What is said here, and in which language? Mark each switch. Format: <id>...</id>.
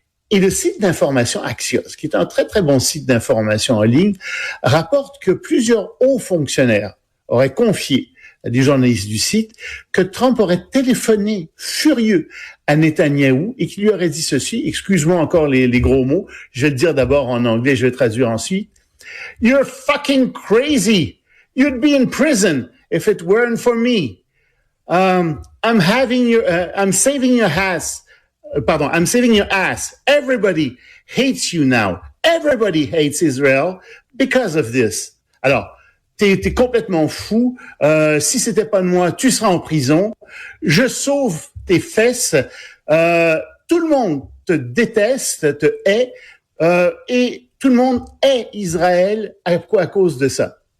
<fr>Et le site d'information Axios, qui est un très très bon site d'information en ligne, rapporte que plusieurs hauts fonctionnaires auraient confié à des journalistes du site que Trump aurait téléphoné furieux à Netanyahou et qu'il lui aurait dit ceci, excuse-moi encore les gros mots, je vais le dire d'abord en anglais, je vais le traduire ensuite.</fr> <en>You're fucking crazy. You'd be in prison if it weren't for me. I'm saving your ass. I'm saving your ass. Everybody hates you now. Everybody hates Israel because of this.</en> <fr>Alors, t'es complètement fou. Si c'était pas de moi, tu seras en prison. Je sauve tes fesses. Tout le monde te déteste, te hait, et tout le monde hait Israël à cause de ça.</fr>